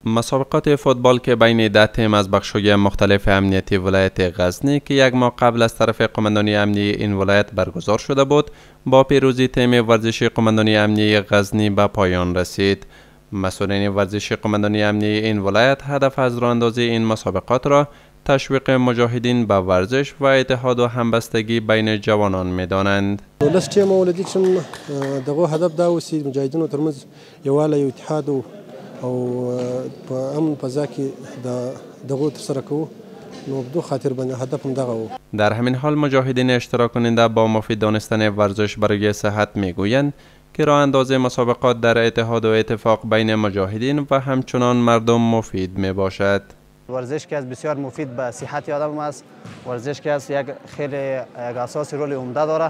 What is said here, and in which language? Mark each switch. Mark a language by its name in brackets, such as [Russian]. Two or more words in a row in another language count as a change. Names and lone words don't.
[Persian] مسابقات فوتبال که بین 10 تیم از بخش‌های مختلف امنیتی ولایت غزنی که یک ماه قبل از طرف قماندانی امنی این ولایت برگزار شده بود، با پیروزی تیم ورزشی قماندانی امنی غزنی به پایان رسید. مسئولین ورزشی قماندانی امنی این ولایت هدف از راه‌اندازی این مسابقات را تشویق مجاهدین به ورزش و اتحاد و همبستگی بین جوانان می‌دانند. [Pashto] ولس چې مولدي چې دغه هدف دا اوسي مجاهدینو ترمنځ یووالی او اتحاد او په امن فضا کې دغه ترسره کوو. نو بدو خاطر باندې هدف هم دغه و. [Persian] در همین حال مجاهدین اشتراک کننده با مفید دانستن ورزش برای صحت میگویند که راه اندازی مسابقات در اتحاد و اتفاق بین مجاهدین و همچنان مردم مفید می باشد. ورزش که از بسیار مفید به صحت آدم است. ورزش که از یک خیلی اساسی رول عمده داره.